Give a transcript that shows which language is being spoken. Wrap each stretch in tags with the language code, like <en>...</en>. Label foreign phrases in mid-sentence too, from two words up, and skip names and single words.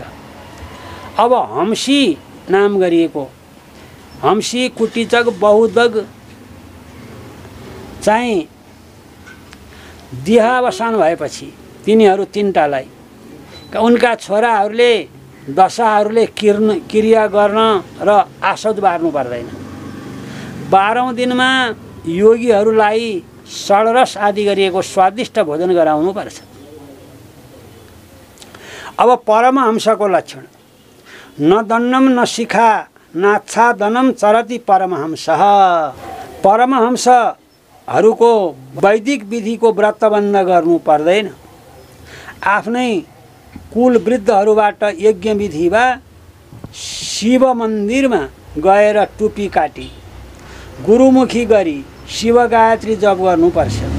<ne>अब हम्सी नाम गरिएको हम्सी कुटीचक बहुदक चाहिँ देहावसान भएपछि तिनीहरू 3टालाई उनका छोराहरूले दशाहरूले क्रिया गर्न र आसौध बार्नु पर्दैन। 12औं दिनमा योगीहरूलाई षड्रस आदि गरिएको स्वादिष्ट भोजन गराउनु पर्छ। अब परमहंसको लक्षण।</ne> <sa>न दण्डम न शिखा नाच्छादनम चरति परमहंसः।</sa> <ne>परमहंसहरूको वैदिक विधिको व्रतबन्ध गर्नु पर्दैन। आफ्नै कुल वृद्धहरूबाट यज्ञ विधि वा शिव मन्दिरमा गएर टुपी काटी गुरुमुखी गरी शिव गायत्री जप गर्नुपर्छ।</ne>